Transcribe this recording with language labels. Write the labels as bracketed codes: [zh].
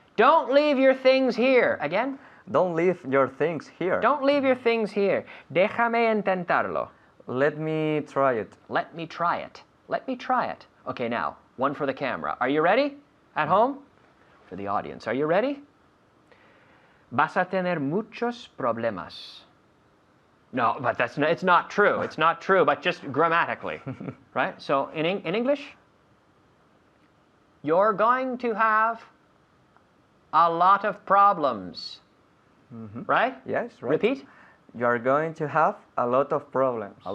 [en] Don't leave your things here. Again? Don't leave your things here. Don't leave your things here. [es] Déjame intentarlo. [en] Let me try it. Let me try it. Let me try it. Okay, now, one for the camera. Are you ready? At home? For the audience. Are you ready? [es] Vas a tener muchos problemas. [en] No, but it's not true. It's not true, but just grammatically. Right? So in English, you're going to have a lot of problems. Right? Yes, right. Repeat. You are going to have a lot of problems.